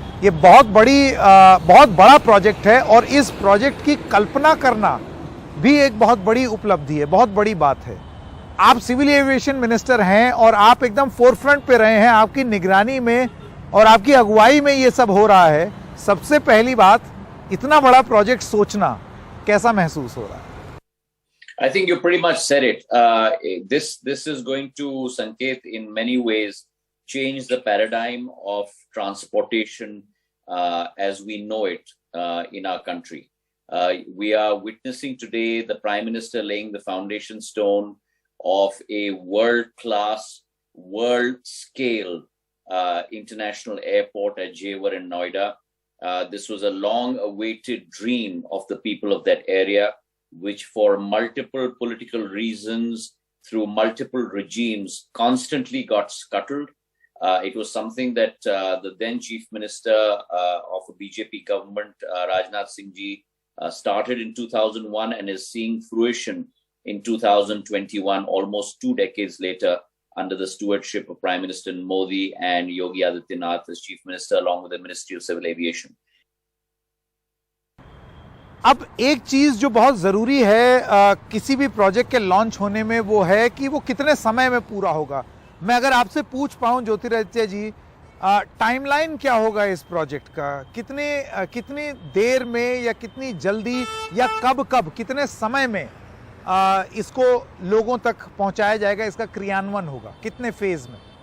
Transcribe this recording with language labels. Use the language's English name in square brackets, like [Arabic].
[Hindi] ये बहुत बड़ा प्रोजेक्ट है और इस प्रोजेक्ट की कल्पना करना भी एक बहुत बड़ी उपलब्धि है, बहुत बड़ी बात है। आप सिविल एविएशन मिनिस्टर हैं और आप एकदम फोरफ्रंट पे रहे हैं, आपकी निगरानी में और आपकी अगुवाई में ये सब हो रहा है। सबसे पहली बात, इतना बड़ा प्रोजेक्ट सोचना कैसा महसूस हो रहा है? [English] I think you pretty much said it. This is going to, Sanket, in many ways change the paradigm of transportation as we know it in our country. We are witnessing today the Prime Minister laying the foundation stone of a world-class, world-scale international airport at Jewar in Noida. This was a long-awaited dream of the people of that area, which for multiple political reasons, through multiple regimes, constantly got scuttled. It was something that the then Chief Minister of a BJP government, Rajnath Singh ji, started in 2001 and is seeing fruition in 2021, almost 2 decades later, under the stewardship of Prime Minister Modi and Yogi Adityanath as Chief Minister, along with the Ministry of Civil Aviation. [Hindi] अब एक चीज जो बहुत जरूरी है किसी भी project के लॉन्च होने में, वो है कि वो कितने समय में पूरा होगा। मैं अगर आपसे पूछ पाऊं ज्योतिरादित्य जी, टाइमलाइन क्या होगा इस प्रोजेक्ट का? कितनी देर में या कितनी जल्दी या कब कितने समय में इसको लोगों तक पहुंचाया जाएगा, इसका क्रियान्वयन होगा, कितने फेज में?